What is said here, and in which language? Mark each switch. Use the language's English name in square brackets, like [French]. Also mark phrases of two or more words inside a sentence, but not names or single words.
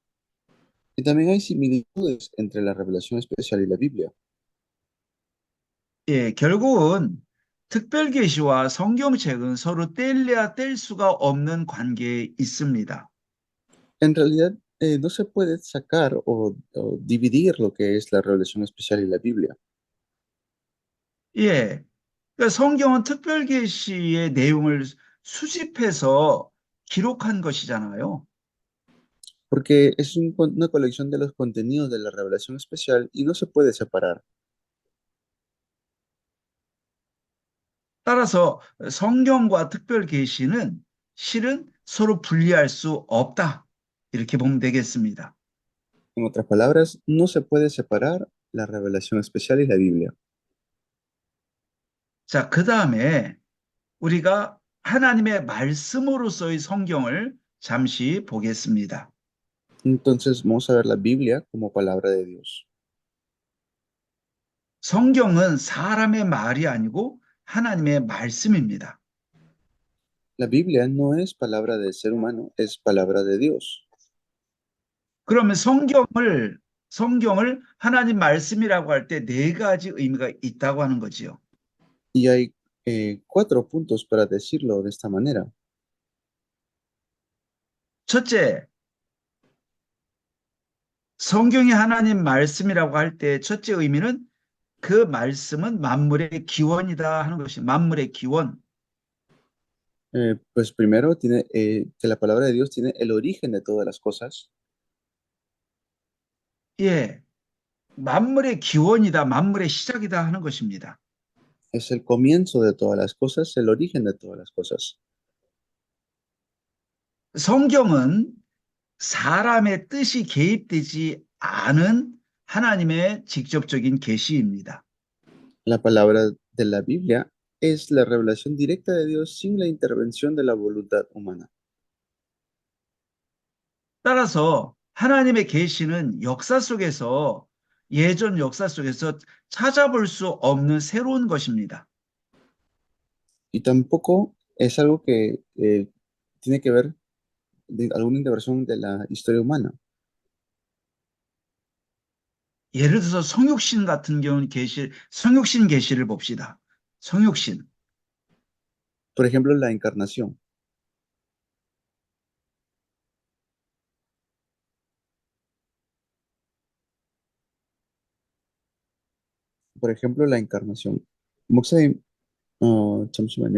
[Spanish] Y también hay similitudes entre la revelación especial y la Biblia. [Korean] 예, 결국은 특별 계시와 성경책은 서로 뗄래야 뗄 수가 없는 관계에 있습니다. [Spanish] En realidad, no se puede sacar o dividir lo que es la revelación especial y la Biblia. [Korean] 예, 그러니까 성경은 특별 계시의 내용을 수집해서 기록한 것이잖아요. [Spanish] Porque es una colección de los contenidos de la revelación especial y no se puede separar. [Korean] 따라서 성경과 특별 계시는 실은 서로 분리할 수 없다. 이렇게 보면 되겠습니다. [Spanish] En otras palabras, no se puede separar la revelación especial y la Biblia. [Korean] 자, 그다음에 우리가 하나님의 말씀으로서의 성경을 잠시 보겠습니다. [Spanish] Entonces vamos a ver la Biblia como palabra de Dios. [Korean] 성경은 사람의 말이 아니고 하나님의 말씀입니다. [Spanish] La Biblia no es palabra del ser humano, es palabra de Dios. [Korean] 그러면 성경을 성경을 하나님 말씀이라고 할 때 네 가지 의미가 있다고 하는 거지요. [Spanish] Y hay cuatro puntos para decirlo de esta manera. [Korean] 첫째, 성경이 하나님 말씀이라고 할 때 첫째 의미는 그 말씀은 만물의 기원이다 하는 것이 만물의 기원. [Spanish] Pues primero tiene que la palabra de Dios tiene el origen de todas las cosas. [Korean] 예, 만물의 기원이다, 만물의 시작이다 하는 것입니다. [Spanish] Es el comienzo de todas las cosas, el origen de todas las cosas. [Korean] 성경은 사람의 뜻이 개입되지 않은 하나님의 직접적인 계시입니다. [Spanish] La palabra de la Biblia es la revelación directa de Dios sin la intervención de la voluntad humana. [Korean] 따라서 하나님의 계시는 역사 속에서 예전 역사 속에서 찾아볼 수 없는 새로운 것입니다. [Spanish] Y tampoco es algo que tiene que ver de alguna intervención de la historia humana. [Korean] 예를 들어서 성육신 같은 경우는 성육신 계시를 봅시다. 성육신. [Spanish] Por ejemplo, la encarnación. Por ejemplo, la encarnación. [Korean] 목사님, 잠시만요.